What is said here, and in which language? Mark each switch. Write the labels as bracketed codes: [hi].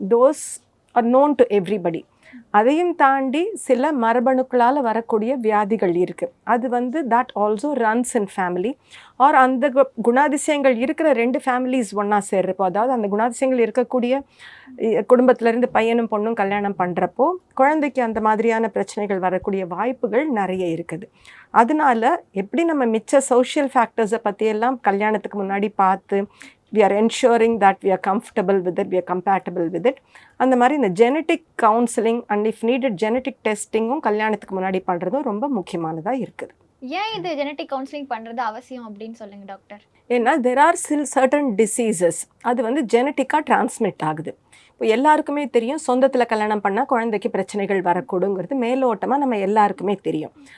[en] Those are known to everybody. [ta] அதையும் தாண்டி சில மரபணுக்களால் வரக்கூடிய வியாதிகள் இருக்குது. அது வந்து [en] That also runs in family. [ta] R அந்த குணாதிசயங்கள் இருக்கிற ரெண்டு ஃபேமிலிஸ் ஒன்றா சேர்றப்போ, அதாவது அந்த குணாதிசயங்கள் இருக்கக்கூடிய குடும்பத்திலேருந்து பையனும் பொண்ணும் கல்யாணம் பண்ணுறப்போ குழந்தைக்கு அந்த மாதிரியான பிரச்சனைகள் வரக்கூடிய வாய்ப்புகள் நிறைய இருக்குது. அதனால எப்படி நம்ம மிச்ச சோஷியல் ஃபேக்டர்ஸை பற்றியெல்லாம் கல்யாணத்துக்கு முன்னாடி பார்த்து [en] we are ensuring that we are comfortable with it, we are compatible with it. [ta] அந்த மாதிரி இந்த genetic counselling and if needed genetic டெஸ்டிங்கும் கல்யாணத்துக்கு முன்னாடி பண்ணுறதும் ரொம்ப முக்கியமானதாக இருக்குது. ஏன் இது ஜெனட்டிக் கவுன்சிலிங் பண்ணுறது அவசியம் அப்படின்னு சொல்லுங்க டாக்டர். ஏன்னா [en] there are certain diseases, [ta] அது வந்து ஜெனட்டிக்காக டிரான்ஸ்மிட் ஆகுது. இப்போ எல்லாருக்குமே தெரியும், சொந்தத்தில் கல்யாணம் பண்ணால் குழந்தைக்கு பிரச்சனைகள் வரக்கூடுங்கிறது மேலோட்டமாக நம்ம எல்லாருக்குமே தெரியும்.